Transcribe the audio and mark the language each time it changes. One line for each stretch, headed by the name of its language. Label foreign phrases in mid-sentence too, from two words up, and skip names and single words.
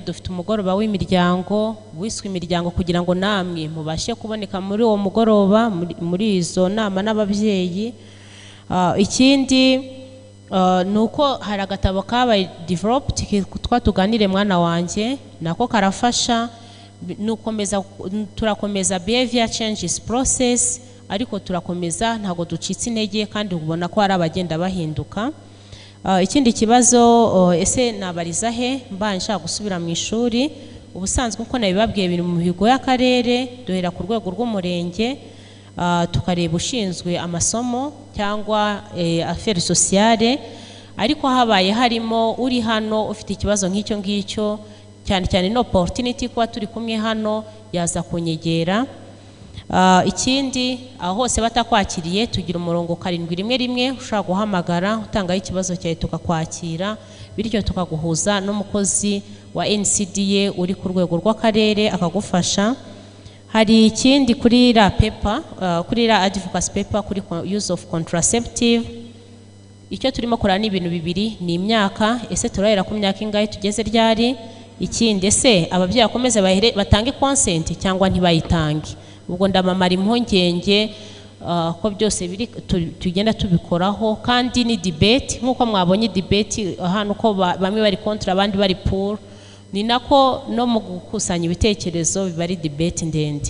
Kinyarwanda: Dufite umugoroba w'imiryango wiswe imiryango kugira ngo namwe mubashe kuboneka muri uwo mugoroba, muri izo nama n'ababyeyi. Ikindi nuko hari agatabo kabaye developed twatuganire mwana wanjye, nako karafasha.
English: Turakomeza behavior changes process,
Kinyarwanda: ariko turakomeza, ntago ducitse intege, kandi ubona ko hari abagenda bahinduka. Ikindi kibazo, ese nabariza he mbanje gusubira mu ishuri? Ubusanzwe uko nabibabwiye biri mu mihigo y'akarere, duhera ku rwego rw'umurenge, tukareba ushinzwe amasomo cyangwa
French: affaires sociales,
Kinyarwanda: ariko habaye harimo uri hano ufite ikibazo nk'icyo ngicyo, cyane cyane no opportunity kuba turi kumwe hano, yaza kunyegera. Ikindi aho hose batakwakiriye tugira umurongo 711 ushaka guhamagara utangaho ikibazo cyawe tukakwakira, bityo tukaguhuza n'umukozi wa NCDA uri ku rwego rw'akarere akagufasha. Hari ikindi kuri la paper, kuri la
English: advocacy paper
Kinyarwanda: kuri
English: use of contraceptive,
Kinyarwanda: icyo turimo kurana n'ibintu bibiri, ni imyaka, ese turahera ku myaka ingahe, tugeze ryari? Ikindi ese ababyeyi bakomeze batange consent cyangwa ntibayitange? Ubwo ndamamara impungenge ko byose tugenda tubikoraho, kandi ni debate nk'uko mwabonye debate hano ko bamwe bari kontra abandi bari pour, ni nako no mu gukusanya ibitekerezo biba ari debate ndende.